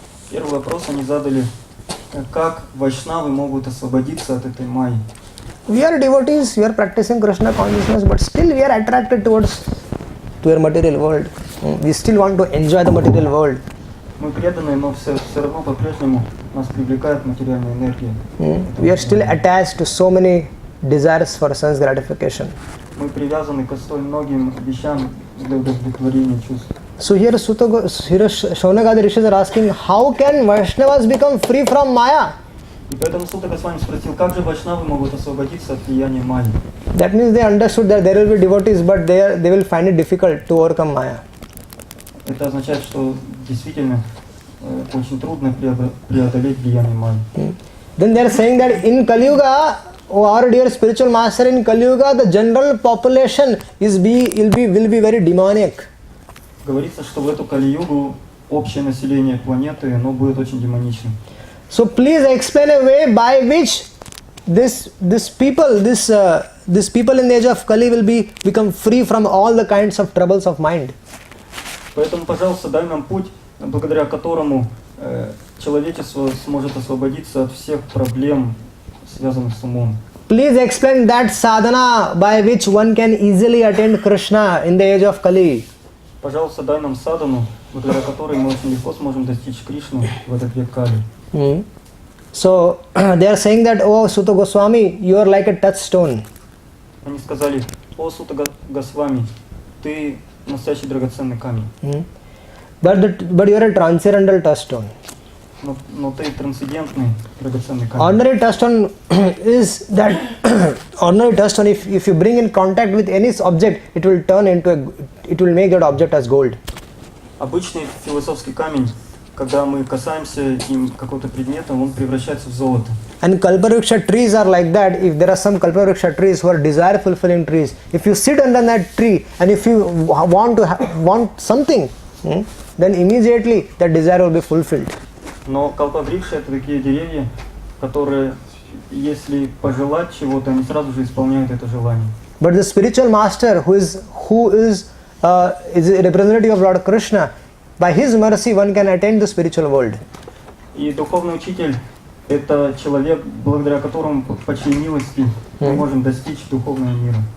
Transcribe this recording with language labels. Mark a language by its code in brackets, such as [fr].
[ru] Первый вопрос они задали, как вайшнавы могут освободиться от этой майи. [en] We are devotees, we are practicing Krishna consciousness, but still we are attracted to our material world. We still want to enjoy the material world. [ru] Мы преданные, но все равно по-прежнему нас привлекает материальная энергия. [en] We are still attached to so many desires for sense gratification. [ru] Мы привязаны к столь многим вещам для удовлетворения чувств. [en] So here Shaunagadi Rishis are asking, how can Vaishnavas become free from Maya? [ru] И поэтому Сута Госвами спросил, как же вайшнавы могут освободиться от влияния майи? [en] That means they understood that there will be devotees, but they will find it difficult to overcome Maya. [ru] Это означает, что действительно очень трудно преодолеть влияние майи. [en] Then they are saying that in Kali Yuga, oh, our dear spiritual master, in Kali Yuga, the general population will be very demonic. [ru] Говорится, что в эту Кали-югу общее население планеты, оно будет очень демоничным. [en] So please explain a way by which these people in the age of Kali will become free from all the kinds of troubles of mind. [ru] Поэтому, пожалуйста, дай нам путь, благодаря которому человечество сможет освободиться от всех проблем, связанных с умом. [en] Please explain that sadhana by which one can easily attain Krishna in the age of Kali. [ru] Пожалуйста, дай нам садану, благодаря которой мы очень легко сможем достичь Кришну в этот век Кали. [en] So they are saying that, oh Suta Goswami, you are like a touchstone. [ru] Они сказали, о Сута Госвами, ты настоящий драгоценный камень. [en] But you are a transcendental touchstone. [ru] Но ты трансцендентный драгоценный камень. [en] Ordinary touchstone is that ordinary touchstone, if you bring in contact with any object, it will make that object as gold. [ru] Обычный философский камень, когда мы касаемся им какого-то предмета, он превращается в золото. [en] And Kalpavriksha trees are like that. If there are some Kalpavriksha trees who are desire fulfilling trees, if you sit under that tree and if you want something, then immediately that desire will be fulfilled. [ru] Но калпаврикши — это такие деревья, которые, если пожелать чего-то, они сразу же исполняют это желание. [en] But the spiritual master, who is a representative of Lord Krishna, by his mercy one can attain the spiritual world. [ru] И духовный учитель — это человек, благодаря которому, по чьей милости, мы можем достичь духовного мира.